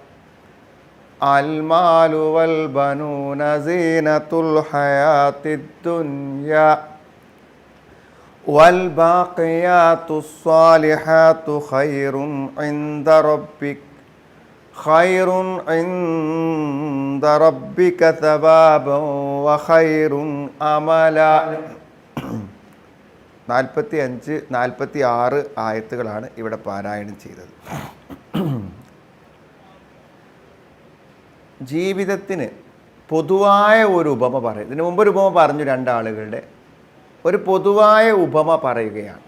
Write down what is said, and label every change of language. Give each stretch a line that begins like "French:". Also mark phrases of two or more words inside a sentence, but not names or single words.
Arabic: المال والبنون زينة الحياة الدنيا والباقيات الصالحات خير عند ربك ثوابا وخير أملا.
Malayalam: 45, 46 ആയത്തുകളാണ് ഇവിടെ പാരായണം ചെയ്തത്. ജീവിതത്തിന് പൊതുവായ ഒരു ഉപമ പറയും. ഇതിനു മുമ്പ് ഒരു ഉപമ പറഞ്ഞു, രണ്ടാളുകളുടെ ഒരു പൊതുവായ ഉപമ പറയുകയാണ്.